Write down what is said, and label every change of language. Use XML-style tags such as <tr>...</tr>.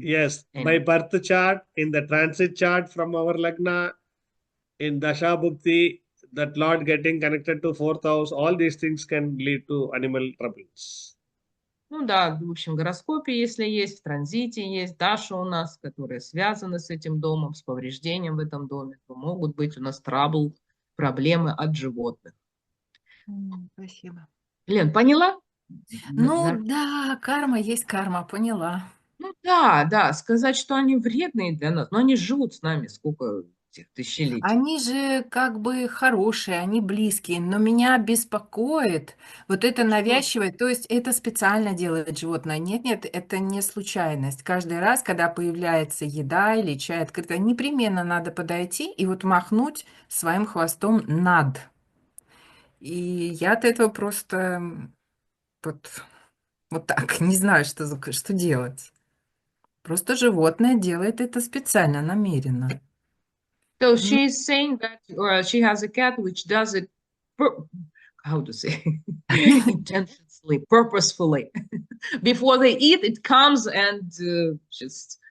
<en>Yes, by birth chart, in the transit chart from our lagna, in Dasha Bhukti, that Lord getting connected to 4th house, all these things can lead to animal troubles.</en> <ru>Ну да, в общем, в гороскопе, если есть, в транзите есть, Даша у нас, которая связана с этим домом, с повреждением в этом доме, то могут быть у нас трабл, проблемы от животных. Спасибо. Лен, поняла? Ну да, карма есть карма, поняла. Ну да, сказать, что они вредные для нас, но они живут с нами сколько тысячелетий. Они же как бы хорошие, они близкие, но меня беспокоит вот это навязчивое, то есть это специально делает животное. Нет, это не случайность. Каждый раз, когда появляется еда или чай открыто, непременно надо подойти и вот махнуть своим хвостом над. И я от этого просто вот так, не знаю, что делать. Просто животное делает это специально, намеренно.</ru> <en>So she is saying that she has a cat which does it, how to say, intentionally, purposefully. Before they eat, it comes and just</en>